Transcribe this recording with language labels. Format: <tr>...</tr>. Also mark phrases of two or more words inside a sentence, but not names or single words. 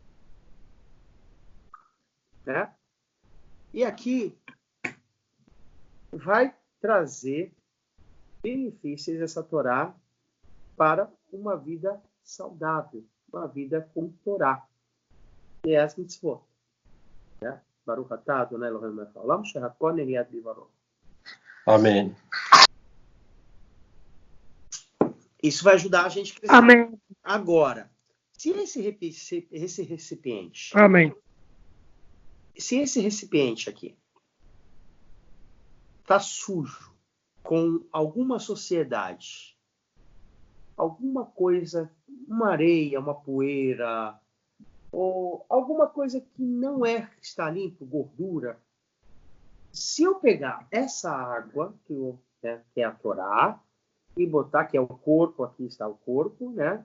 <pt>Né? E aqui vai trazer benefícios essa Torá para uma vida saudável, uma vida com Torá, que é as mitzvot. Né?</pt> <he>ברוך אתה אדוני אלוהינו מלך העולם, שהכל נהיה בדברו.</he> <pt>Amém. Isso vai ajudar a gente a crescer. Amém. Agora, se esse recipiente... Amém. Se esse recipiente aqui está sujo com alguma sociedade, alguma coisa, uma areia, uma poeira, ou alguma coisa que não está limpo, gordura, se eu pegar essa água, que é a Torá, e botar, que é o corpo, aqui está o corpo, né?</pt>